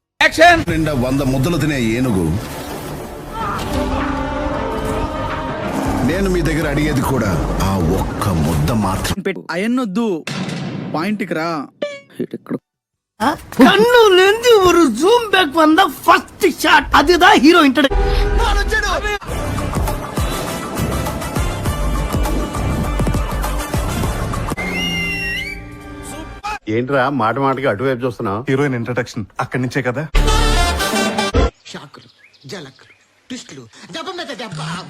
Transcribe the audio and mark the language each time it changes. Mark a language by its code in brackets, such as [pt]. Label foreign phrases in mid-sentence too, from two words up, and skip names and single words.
[te] యాక్షన్. నిండా 100 ముద్దలు తినే ఏనుగు. నేను మీ దగ్గర అడిగేది కూడా ఆ ఒక్క ముద్ద మాత్రం. అయన్నొద్దు, పాయింట్కి రా. [ta] கண்ணுலேந்து ஒரு [en] zoom back [ta] வந்த [en] first shot [ta] அதுதான் [en] hero introduction. [te] ఏంట్రా మాట మాటకి అటువైపు చూస్తున్నావు? [en] heroine introduction [te] అక్కడి నుంచే కదా. షాకులు, జలకులు, ట్విస్టులు, దెబ్బ మీద దెబ్బ ఆగు.